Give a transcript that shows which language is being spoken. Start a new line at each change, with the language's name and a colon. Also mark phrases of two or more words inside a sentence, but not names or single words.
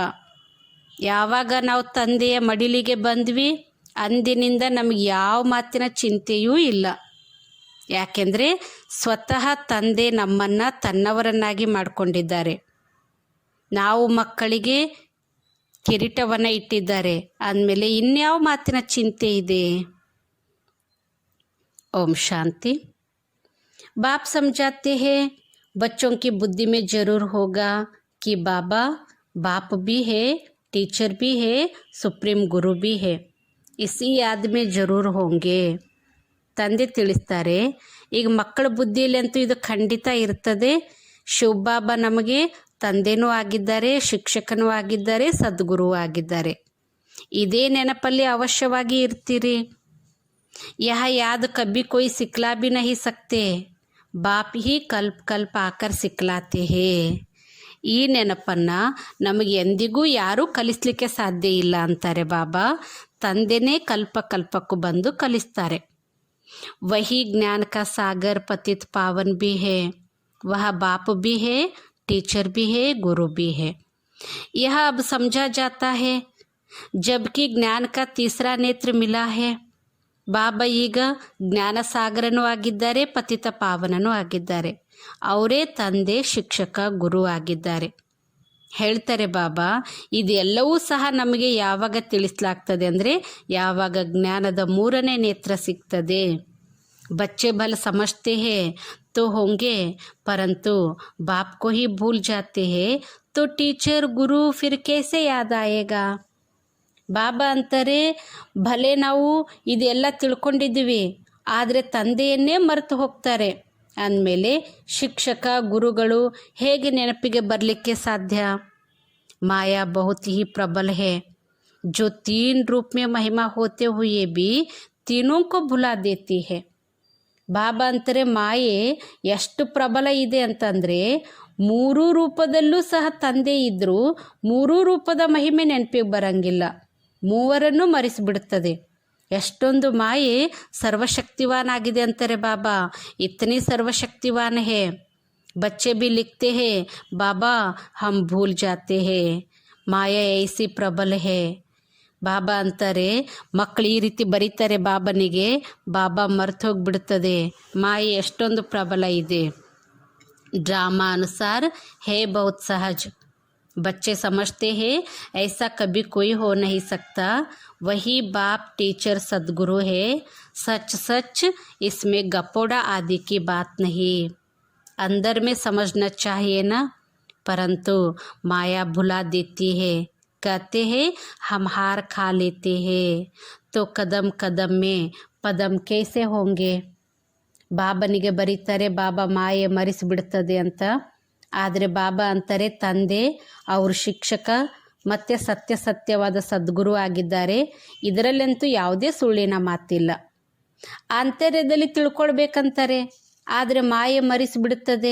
Kannada: ಯಾವಾಗ ನಾವು ತಂದೆಯ ಮಡಿಲಿಗೆ ಬಂದ್ವಿ ಅಂದಿನಿಂದ ನಮಗೆ ಯಾವ ಮಾತಿನ ಚಿಂತೆಯೂ ಇಲ್ಲ. ಯಾಕೆಂದರೆ ಸ್ವತಃ ತಂದೆ ನಮ್ಮನ್ನು ತನ್ನವರನ್ನಾಗಿ ಮಾಡಿಕೊಂಡಿದ್ದಾರೆ. ನಾವು ಮಕ್ಕಳಿಗೆ ಕಿರೀಟವನ್ನು ಇಟ್ಟಿದ್ದಾರೆ ಅಂದಮೇಲೆ ಇನ್ಯಾವ ಮಾತಿನ ಚಿಂತೆ ಇದೆ?
Hindi: ओम शांति. बाप समझाते हैं, बच्चों की बुद्धि में ज़रूर होगा कि बाबा बाप भी है, टीचर भी है, सुप्रीम गुरु भी है. इसी याद में ज़रूर होंगे.
Kannada: ತಂದೆ ತಿಳಿಸ್ತಾರೆ, ಈಗ ಮಕ್ಕಳ ಬುದ್ಧಿಯಲ್ಲಂತೂ ಇದು ಖಂಡಿತ ಇರ್ತದೆ. ಶಿವಬಾಬಾ ನಮಗೆ ತಂದೆನೂ ಆಗಿದ್ದಾರೆ, ಶಿಕ್ಷಕನೂ ಆಗಿದ್ದಾರೆ, ಸದ್ಗುರು ಆಗಿದ್ದಾರೆ. ಇದೇ ನೆನಪಲ್ಲಿ ಅವಶ್ಯವಾಗಿ ಇರ್ತೀರಿ.
Hindi: यह याद कभी कोई सिखला भी नहीं सकते, बाप ही कल्प कल्प आकर सिखलाते हैं.
Kannada: ಈ ನೆನಪನ್ನು ನಮಗೆ ಎಂದಿಗೂ ಯಾರೂ ಕಲಿಸಲಿಕ್ಕೆ ಸಾಧ್ಯ ಇಲ್ಲ ಅಂತಾರೆ ಬಾಬಾ. ತಂದೆನೇ ಕಲ್ಪ ಕಲ್ಪಕ್ಕೂ ಬಂದು ಕಲಿಸ್ತಾರೆ.
Hindi: वही ज्ञान का सागर पतित पावन भी है, वह बाप भी है, टीचर भी है, गुरु भी है. यह अब समझा जाता है जबकि ज्ञान का तीसरा नेत्र मिला है.
Kannada: ಬಾಬಾ ಈಗ ಜ್ಞಾನ ಸಾಗರನೂ ಆಗಿದ್ದಾರೆ, ಪತಿತ ಪಾವನನೂ ಆಗಿದ್ದಾರೆ. ಅವರೇ ತಂದೆ, ಶಿಕ್ಷಕ, ಗುರು ಆಗಿದ್ದಾರೆ. ಹೇಳ್ತಾರೆ ಬಾಬಾ, ಇದೆಲ್ಲವೂ ಸಹ ನಮಗೆ ಯಾವಾಗ ತಿಳಿಸಲಾಗ್ತದೆ ಅಂದರೆ ಯಾವಾಗ ಜ್ಞಾನದ ಮೂರನೇ ನೇತ್ರ ಸಿಗ್ತದೆ.
Hindi: बच्चे भल समझते हैं तो होंगे, परंतु बाप को ही भूल जाते हैं तो टीचर गुरु फिर कैसे याद आएगा?
Kannada: ಬಾಬಾ ಅಂತಾರೆ, ಭಲೆ ನಾವು ಇದೆಲ್ಲ ತಿಳ್ಕೊಂಡಿದ್ದೀವಿ, ಆದರೆ ತಂದೆಯನ್ನೇ ಮರೆತು ಹೋಗ್ತಾರೆ ಅಂದಮೇಲೆ ಶಿಕ್ಷಕ ಗುರುಗಳು ಹೇಗೆ ನೆನಪಿಗೆ ಬರಲಿಕ್ಕೆ ಸಾಧ್ಯ?
Hindi: माया बहुत ही प्रबल है, जो 3 रूप में महिमा होते हुए भी तीनों को भुला देती है.
Kannada: ಬಾಬಾ ಅಂತಾರೆ, ಮಾಯೆ ಎಷ್ಟು ಪ್ರಬಲ ಇದೆ ಅಂತಂದರೆ 3 ರೂಪದಲ್ಲೂ ಸಹ ತಂದೆ ಇದ್ದರೂ 3 ರೂಪದ ಮಹಿಮೆ ನೆನಪಿಗೆ ಬರಂಗಿಲ್ಲ, ಮೂವರನ್ನು ಮರೆಸಿಬಿಡುತ್ತದೆ. ಎಷ್ಟೊಂದು ಮಾಯೆ सर्वशक्तिवान आಗಿದೆ ಅಂತಾರೆ बाबा।
Hindi: इतनी सर्वशक्तिवान है, बच्चे भी लिखते हैं बाबा हम भूल जाते हैं, माया ऐसी प्रबल है।
Kannada: ಬಾಬಾ ಅಂತಾರೆ ಮಕ್ಕಳು ಈ ರೀತಿ ಬರೀತಾರೆ ಬಾಬನಿಗೆ, ಬಾಬಾ ಮರ್ತೋಗ್ಬಿಡ್ತದೆ, ಮಾಯೆ ಎಷ್ಟೊಂದು ಪ್ರಬಲ ಇದೆ।
Hindi: ड्रामा अनुसार है बहुत सहज, बच्चे समझते हैं ऐसा कभी कोई हो नहीं सकता, वही बाप टीचर सदगुरु है, सच सच इसमें गपोड़ा आदि की बात नहीं। अंदर में समझना चाहिए ना, परंतु माया भुला देती है, कहते हैं हम हार खा लेते हैं, तो कदम कदम में पदम कैसे होंगे।
Kannada: ಬಾಬನಿಗೆ ಬರೀತಾರೆ ಬಾಬಾ ಮಾಯೆ ಮರೆಸಿಬಿಡ್ತದೆ ಅಂತ, ಆದರೆ ಬಾಬಾ ಅಂತಾರೆ ತಂದೆ ಅವರು ಶಿಕ್ಷಕ ಮತ್ತು ಸತ್ಯವಾದ ಸದ್ಗುರು ಆಗಿದ್ದಾರೆ, ಇದರಲ್ಲಂತೂ ಯಾವುದೇ ಸುಳ್ಳಿನ ಮಾತಿಲ್ಲ। ಆಂತರ್ಯದಲ್ಲಿ ತಿಳ್ಕೊಳ್ಬೇಕಂತಾರೆ, ಆದರೆ ಮಾಯೆ ಮರೆಸಿಬಿಡುತ್ತದೆ।